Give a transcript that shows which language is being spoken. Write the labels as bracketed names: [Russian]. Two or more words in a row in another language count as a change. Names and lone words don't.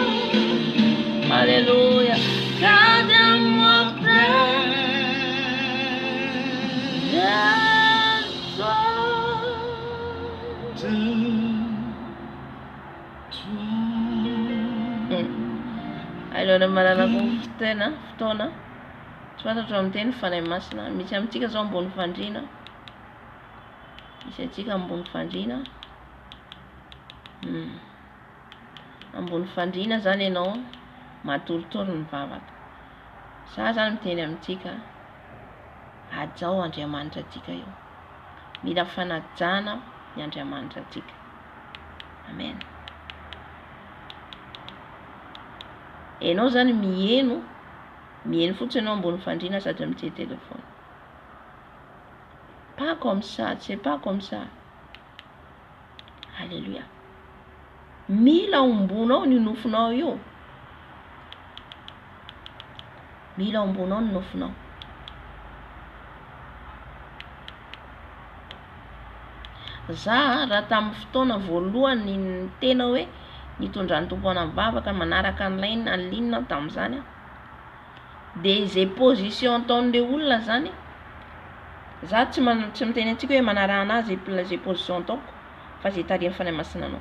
[French] Alléluia. Garde-moi près de toi. [Malagasy] Allora malalako tena fotoana tsy fantatro amin'ny fanahy masina misy amintsika zao ambony fandriana, misy atsika ambony fandriana. ambony fandriana zany ianao matoritory mivavaka. Za zany miteny amintsika ajao Andriamanitra atsika io. Mila fanajana ny Andriamanitra atsika. Amen. Enao zany mieno fotsiny enao ambony fandriana sady mijery téléphone. [French] Pas comme ça, c'est pas comme ça. Alléluia. [Malagasy] Mila ombonao ny nofonao io. Mila ombonao ny nofonao. Za raha tamin'ny fotoana voalohany ny tena hoe nitondra ny Tompo anay mivavaka manaraka ny ligne tamin'izany de zay position ataon'le olona zany za tsy miteny antsika hoe manara anazy zay position ataoko fa zay tarihany fanay masina anao.